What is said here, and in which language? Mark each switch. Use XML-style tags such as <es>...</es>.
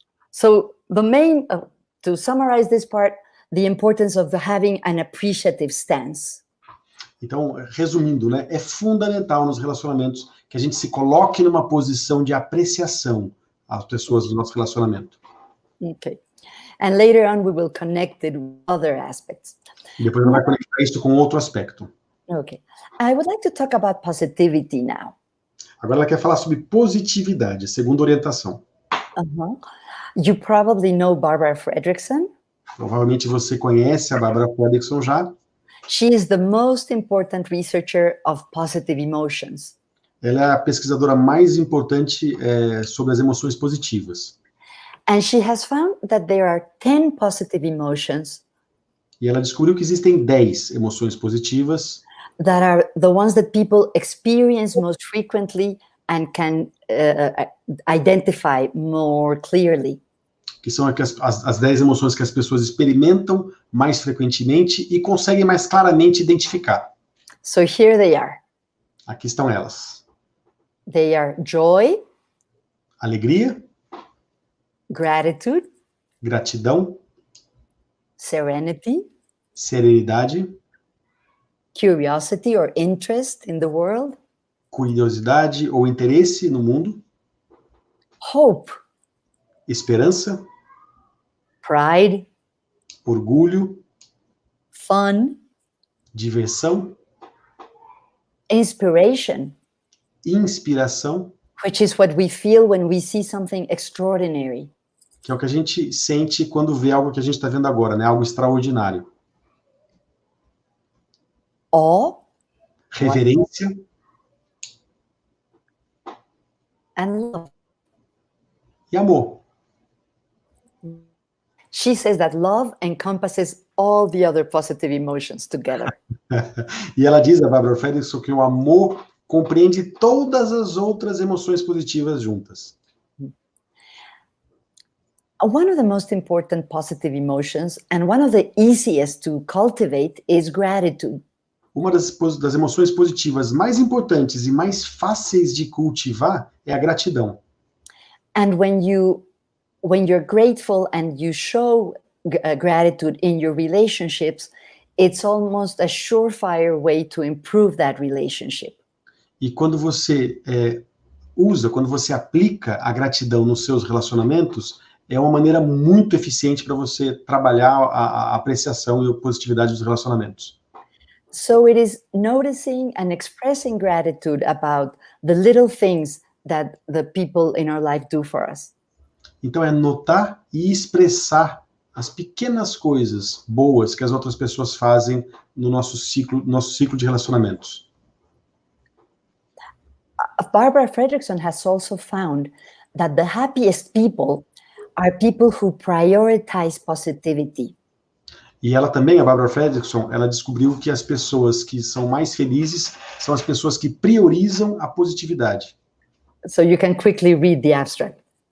<en>So the main, to summarize this part, the importance of having an appreciative stance.</en> <pt>Então, resumindo, né, é fundamental nos relacionamentos que a gente se coloque numa posição de apreciação às pessoas do nosso relacionamento. Okay.</pt> <en>And later on we will connect it with other aspects.</en> <pt>E depois a gente vai conectar isso com outro aspecto. Okay.</pt> <en>I would like to talk about positivity now.</en> <pt>Agora ela quer falar sobre positividade, segunda orientação.</pt> <en>You probably know Barbara Fredrickson.</en> <pt>Provavelmente você conhece a Barbara Fredrickson já.</pt> <en>She is the most important researcher of positive emotions.</en> <pt>Ela é a pesquisadora mais importante sobre as emoções positivas.</pt> <en>And she has found that there are 10 positive emotions.</en> <pt>E ela descobriu que existem 10 emoções positivas.</pt> <en>That are the ones that people experience most frequently and can identify more clearly.</en> <pt>Que são as 10 emoções que as pessoas experimentam mais frequentemente e conseguem mais claramente identificar.</pt> <en>So here they are.</en> <pt>Aqui estão elas.</pt> <en>They are joy,</en> <pt>Alegria,</pt> <en>gratitude,</en> <pt>gratidão,</pt> <en>serenity,</en> <pt>serenidade,</pt> <en>curiosity or interest in the world,</en> <pt>curiosidade ou interesse no mundo,</pt> <en>hope,</en> <pt>esperança,</pt> <en>pride,</en> <pt>orgulho,</pt> <en>fun,</en> <pt>diversão,</pt> <en>inspiration,</en> <pt>inspiração,</pt> <en>which is what we feel when we see something extraordinary,</en> <pt>que é o que a gente sente quando vê algo que a gente está vendo agora, né? Algo extraordinário.</pt> <en>awe,</en> <pt>Reverência</pt> <en>and love.</en> <pt>e amor.</pt> <en>She says that love encompasses all the other positive emotions together.</en> <pt>E ela diz, a Barbara Fredrickson, que o amor compreende todas as outras emoções positivas juntas.</pt> <en>One of the most important positive emotions and one of the easiest to cultivate is gratitude.</en> <pt>Uma das emoções positivas mais importantes e mais fáceis de cultivar é a gratidão.</pt> <en>And when you're grateful and you show gratitude in your relationships, it's almost a surefire way to improve that relationship.</en> <pt>E quando você quando você aplica a gratidão nos seus relacionamentos, é uma maneira muito eficiente para você trabalhar a apreciação e a positividade dos relacionamentos.</pt> <en>So it is noticing and expressing gratitude about the little things that the people in our life do for us.</en> <pt>Então é notar e expressar as pequenas coisas boas que as outras pessoas fazem no nosso ciclo de relacionamentos.</pt> <en>Barbara Fredrickson has also found that the happiest people are people who prioritize positivity.</en> <pt>E ela também, a Barbara Fredrickson, ela descobriu que as pessoas que são mais felizes são as pessoas que priorizam a positividade.</pt> <en>So you can quickly read the abstract.</en>